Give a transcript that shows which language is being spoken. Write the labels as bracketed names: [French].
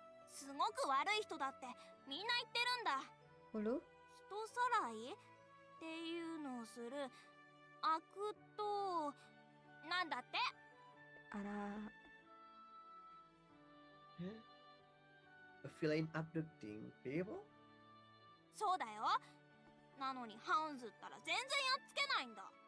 [Japanese] すごく悪い人だってみんな言ってるんだ。 Hulu? 人さらいっていうのをする悪党なんだって。あら [English] A villain abducting people? [Japanese] そうだよ。なのにハウンズったら全然やっつけないんだ。